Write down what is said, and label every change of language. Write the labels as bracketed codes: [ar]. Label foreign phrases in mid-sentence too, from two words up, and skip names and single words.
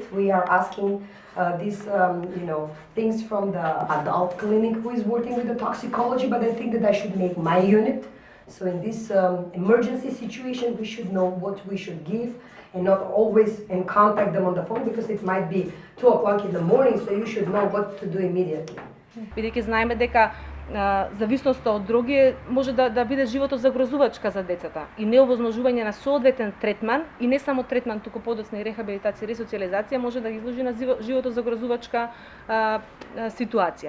[en] We are asking these things from the adult clinic who is working with the toxicology, but I think that I should make my unit. So in this emergency situation, we should know what we should give and not always contact them on the phone because it might be 2 o'clock in the morning, so you should know what to do immediately. [mk] Бидејќи знаеме дека зависноста од дроги може да биде животозагрозувачка за децата и неовозможување на соодветен третман и не само третман, туку подоцна и рехабилитација и ресоциализација може да ги изложи на животозагрозувачка ситуација.